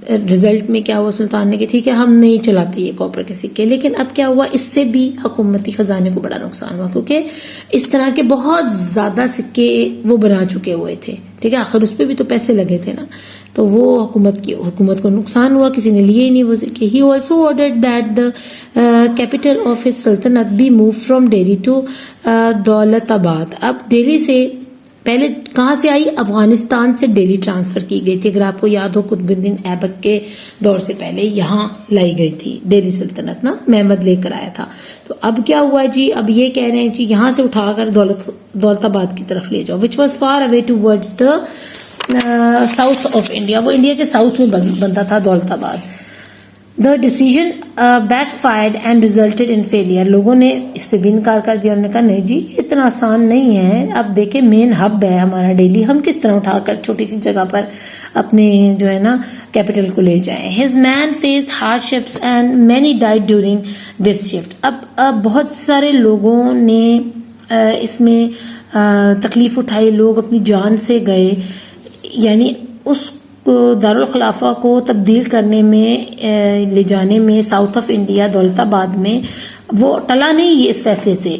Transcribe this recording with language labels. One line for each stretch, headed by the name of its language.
Urdu: Result میں کیا ہوا, سلطان نے کہ ٹھیک ہے ہم نہیں چلاتے یہ کاپر کے سکے. لیکن اب کیا ہوا, اس سے بھی حکومتی خزانے کو بڑا نقصان ہوا, کیونکہ اس طرح کے بہت زیادہ سکے وہ بنا چکے ہوئے تھے. ٹھیک ہے, آخر اس پہ بھی تو پیسے لگے تھے نا, تو وہ حکومت کو نقصان ہوا, کسی نے لیے ہی نہیں وہ سکے.
English: He also ordered that the capital of his sultanate be moved from Delhi to Daulatabad.
Urdu: اب دہلی سے پہلے کہاں سے آئی, افغانستان سے دہلی ٹرانسفر کی گئی تھی. اگر آپ کو یاد ہو قطب الدین ایبک کے دور سے پہلے یہاں لائی گئی تھی دہلی سلطنت نا, محمد لے کر آیا تھا. تو اب کیا ہوا جی, اب یہ کہہ رہے ہیں جی یہاں سے اٹھا کر دولت آباد کی طرف لے جاؤ,
English: which was far away towards the south of India.
Urdu: وہ انڈیا کے ساؤتھ میں بنتا تھا دولت آباد.
English: The decision backfired and resulted in failure.
Urdu: لوگوں نے اس پہ بھی انکار کر دیا, انہوں نے کہا نہیں جی اتنا آسان نہیں ہے. اب دیکھیں مین ہب ہے ہمارا دہلی, ہم کس طرح اٹھا کر چھوٹی سی جگہ پر اپنے جو ہے نا کیپٹل کو لے جائیں.
English: His men faced hardships and many died during this shift.
Urdu: اب بہت سارے لوگوں نے اس میں تکلیف اٹھائی, لوگ اپنی جان سے گئے. یعنی اس دارالخلافہ کو تبدیل کرنے میں لے جانے میں ساؤتھ آف انڈیا دولت آباد میں وہ ٹلا نہیں یہ اس فیصلے سے.